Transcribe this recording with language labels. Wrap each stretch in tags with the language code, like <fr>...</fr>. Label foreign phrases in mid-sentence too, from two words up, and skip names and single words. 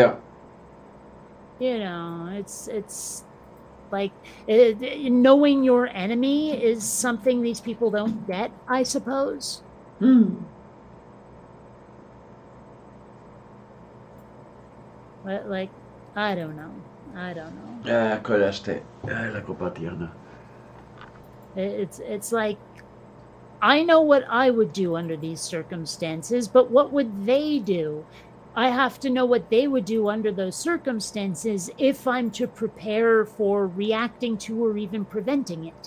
<en>It's like, knowing your enemy is something these people don't get, I suppose. But, like, I don't know. Ah, coraste. Ay, la copatiana. It's like, I know what I would do under these circumstances, but what would they do? I have to know what they would do under those circumstances if I'm to prepare for reacting to or even preventing it.</en>